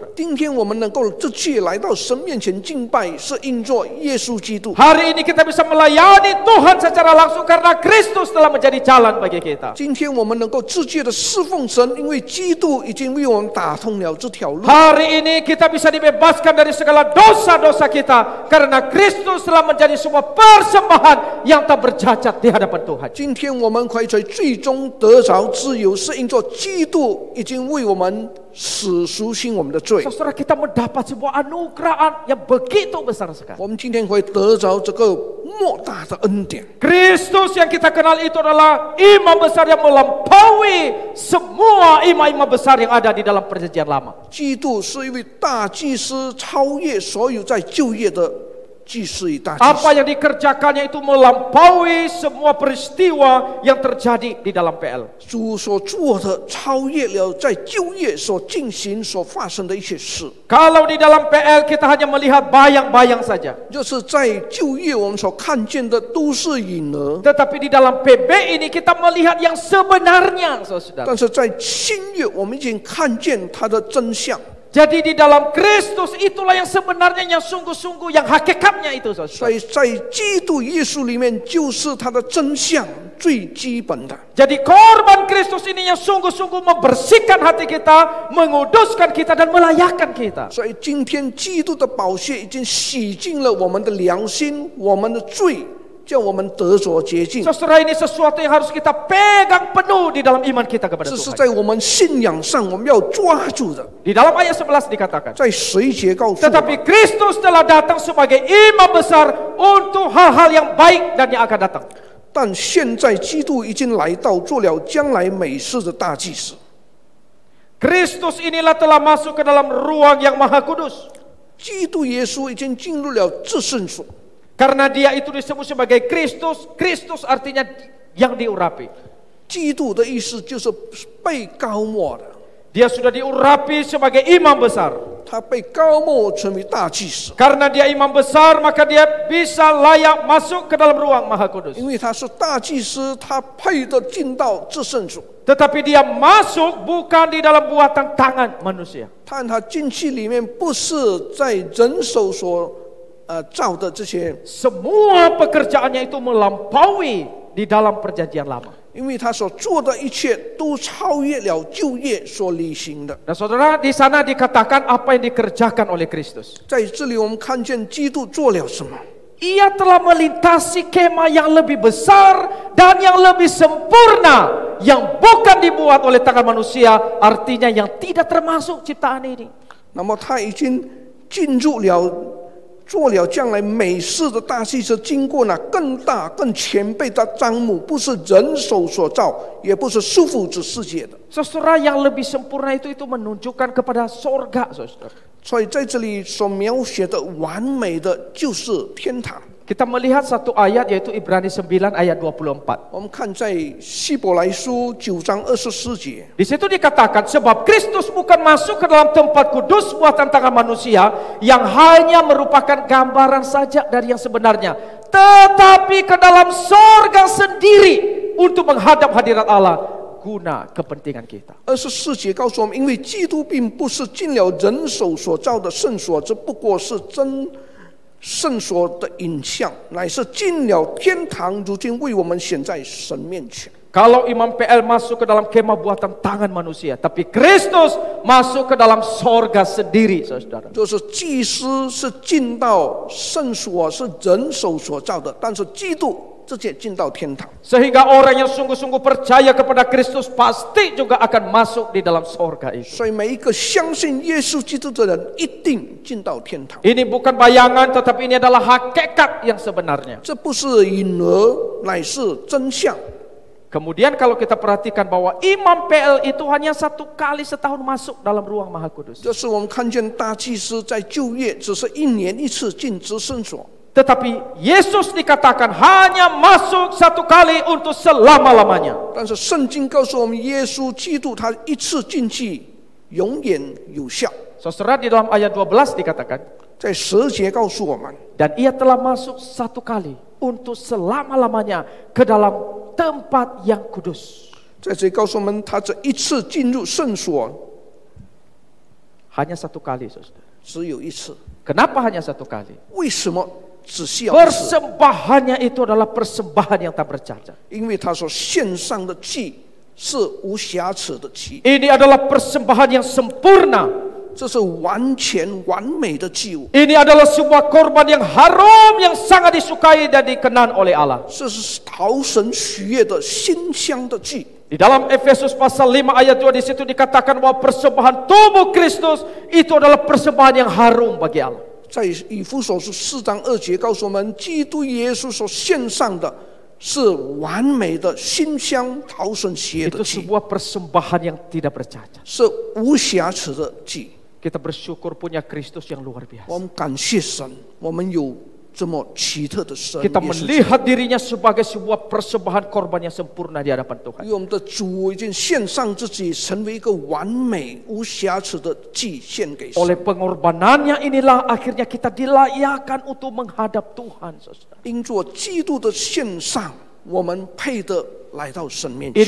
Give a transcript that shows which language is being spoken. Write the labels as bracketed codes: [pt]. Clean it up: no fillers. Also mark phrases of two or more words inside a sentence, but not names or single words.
[zh] 今天我们能够这次来到神面前敬拜，是因着耶稣基督。 [id] Hari ini kita bisa melayani Tuhan secara langsung karena Kristus telah menjadi jalan bagi kita. [zh] 今天我们能够直接的侍奉神，因为基督已经为我们打通了这条路。 [id] Hari ini kita bisa dibebaskan dari segala dosa-dosa kita karena Kristus telah menjadi sebuah persembahan yang tak bercacat di hadapan Tuhan. [zh] 今天我们可以在最终得着自由，是因着基督已经为我们死赎清我们的罪。 [id] Saudara, kita mendapat sebuah anugerah yang begitu besar sekali. [zh] 我们今天会得着这个莫大的恩典。 [id] Kristus yang kita kenal itu adalah imam besar yang melampaui semua imam-imam besar yang ada di dalam perjanjian lama. [zh] 基督是一位大祭司，超越所有在旧约的祭司与大祭 [id] Apa [zh] 司。 [id] yang dikerjakannya itu melampaui semua peristiwa yang terjadi di dalam PL. [zh] 主所做的超越了在旧约所进行所发生的一些事。 [id] Kalau di dalam PL kita hanya melihat bayang-bayang saja. [zh] 就是在旧约我们所看见的都是影儿， [id] Tetapi di dalam PB ini kita melihat yang sebenarnya, saudara. [zh] 但是在新约我们已经看见它的真相。 [id] Jadi di dalam Kristus itulah yang sebenarnya, yang sungguh-sungguh, yang hakikatnya itu, [zh] 所 [id] saudara. [zh] 以在基督耶稣里面，就是它的真相最基本的。 [id] Jadi korban Kristus ini yang sungguh-sungguh membersihkan hati kita, menguduskan kita dan melayakkan kita. [zh] 所以今天基督的宝血已经洗净了我们的良心，我们的罪，叫我们得着洁净。 [id] Saudara, ini sesuatu yang harus kita pegang penuh di dalam iman kita kepada [zh] 这是 [id] Tuhan. [zh] 在我们信仰上我们要抓住的。 [id] Di dalam ayat 11 dikatakan, [zh] 在十一节告诉我们， [id] tetapi Kristus telah datang sebagai imam besar untuk hal-hal yang baik dan yang akan datang. [zh] 但现在基督已经来到，做了将来美事的大祭司。 [id] Kristus inilah telah masuk ke dalam ruang yang maha kudus. [zh] 基督耶稣已经进入了至圣所。 [id] Karena dia itu disebut sebagai Kristus. Kristus artinya yang diurapi. [zh] 基督的意思就是被高抹的， [id] Dia sudah diurapi sebagai imam besar. [zh] 他被高抹成为大祭司， [id] Karena dia imam besar, maka dia bisa layak masuk ke dalam ruang maha kudus. [zh] 因为他是大祭司，他配得进到至圣所。 [id] Tetapi dia masuk bukan di dalam buatan tangan manusia. [zh] 但他进去里面不是在人手所造的这些， [id] Semua pekerjaannya itu melampaui di dalam perjanjian lama. [zh] 因为他所做的一切都超越了旧约所履行的。 [id] Dan saudara, di sana dikatakan apa yang dikerjakan oleh Kristus. [zh] 在这里我们看见基督做了什么。 [id] Ia telah melintasi kemah yang lebih besar dan yang lebih sempurna, yang bukan dibuat oleh tangan manusia, artinya yang tidak termasuk ciptaan ini. [zh] 那么他已经进入了，做了将来美事的大祭司，经过那更大更全备的帐幕，不是人手所造，也不是束缚之世界的。 [id] Saudara, yang lebih sempurna itu menunjukkan kepada sorga, saudara. [zh] 所以在这里所描写的完美的就是天堂。 [id] Kita melihat satu ayat yaitu Ibrani 9 ayat 24. [zh] 我们看在希伯来书9章24节， [id] Di situ dikatakan sebab Kristus bukan masuk ke dalam tempat kudus buatan tangan manusia yang hanya merupakan gambaran saja dari yang sebenarnya, tetapi ke dalam sorga sendiri untuk menghadap hadirat Allah guna kepentingan kita. [zh] 24 节告诉我们，因为基督并不是进了人手所造的圣所，只不过是真圣所的影像，乃是进了天堂，如今为我们显在神面前。 [id] Kalau Imam PL masuk ke dalam kemah buatan tangan manusia, tapi Kristus masuk ke dalam sorga sendiri, saudara. [zh] 就是祭司是进到圣所，是人手所造的，但是基督直接进到天堂。 [id] Sehingga orang yang sungguh-sungguh percaya kepada Kristus pasti juga akan masuk di dalam sorga itu. [zh] 所以每一个相信耶稣基督的人，一定进到天堂。 [id] Ini bukan bayangan, tetapi ini adalah hakikat yang sebenarnya. [zh] 这不是影儿，乃是真相。 [id] Kemudian kalau kita perhatikan bahwa Imam PL itu hanya 1 kali setahun masuk dalam ruang Maha Kudus. [zh] 这是我们看见大祭司在旧约只是1年1次进至圣所。 [id] Tetapi Yesus dikatakan hanya masuk 1 kali untuk selama-lamanya. [zh] 但是圣经告诉我们，耶稣基督他一次进去永远有效。 [id] Saudara, di dalam ayat 12 dikatakan, [zh] 在10节告诉我们， [id] dan ia telah masuk 1 kali untuk selama-lamanya ke dalam tempat yang kudus. [zh] 在这里告诉我们，他这一次进入圣所 [id] Hanya 1 kali, saudara. [zh] 只有一次。 [id] Kenapa hanya 1 kali? [zh] 为什么只需要一次？ [id] Persembahannya itu adalah persembahan yang tak bercacat. [zh] 因为他所献上的祭是无瑕疵的祭， [id] Ini adalah persembahan yang sempurna. [zh] 这是完全完美的祭物， [id] Ini adalah sebuah korban yang harum, yang sangat disukai dan dikenan oleh Allah. [zh] 这是讨神喜悦的馨香的祭。 [id] Di dalam Efesus pasal 5 ayat 2 di situ dikatakan bahwa persembahan tubuh Kristus itu adalah persembahan yang harum bagi Allah. [zh] 在以弗所书4章2节告诉我们，基督耶稣所献上的是完美的馨香讨神喜悦 [id] Itu [zh] 的祭， [id] sebuah persembahan yang tidak bercacat. [zh] 是无瑕疵的祭。 [id] Kita bersyukur punya Kristus yang luar [zh] 我 [id] biasa. [zh] 们感谢神，我们有这么奇特的神。 [id] Kita 耶稣基督 melihat dirinya sebagai sebuah persembahan korban yang sempurna di hadapan Tuhan. [zh] 因为我们的主已经献上自己，成为一个完美无瑕疵的祭献给神。 [id] Oleh pengorbanannya inilah akhirnya kita dilayakkan untuk menghadap Tuhan, saudara. [zh] 因着基督的献上，我们配得来到神面 [id] Ini